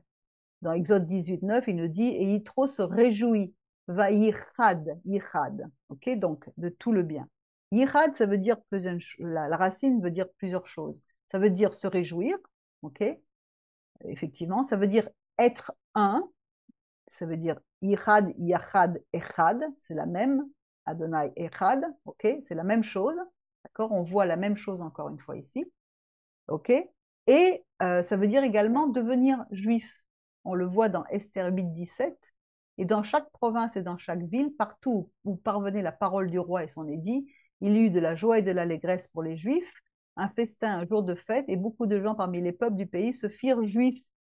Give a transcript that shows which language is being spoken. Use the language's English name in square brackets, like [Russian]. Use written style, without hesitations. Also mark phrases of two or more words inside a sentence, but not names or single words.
[French] Dans Exode 18, 9, il nous dit, et Yitro se réjouit, [Hebrew] ויחד, [French] ok, donc de tout le bien. Yichad, ça veut dire la racine veut dire plusieurs choses. Ça veut dire se réjouir, ok, effectivement. Ça veut dire être un, ça veut dire [Hebrew] יחד, יחד, אחד, [French] c'est la même, [Hebrew] אדני אחד, [French] ok, c'est la même chose, d'accord. On voit la même chose encore une fois ici, ok. Et ça veut dire également devenir juif. On le voit dans Esther 8, 17. Et dans chaque province et dans chaque ville, partout où parvenait la parole du roi et son édit, il y eut de la joie et de l'allégresse pour les Juifs, un festin, un jour de fête, et beaucoup de gens parmi les peuples du pays se firent juifs.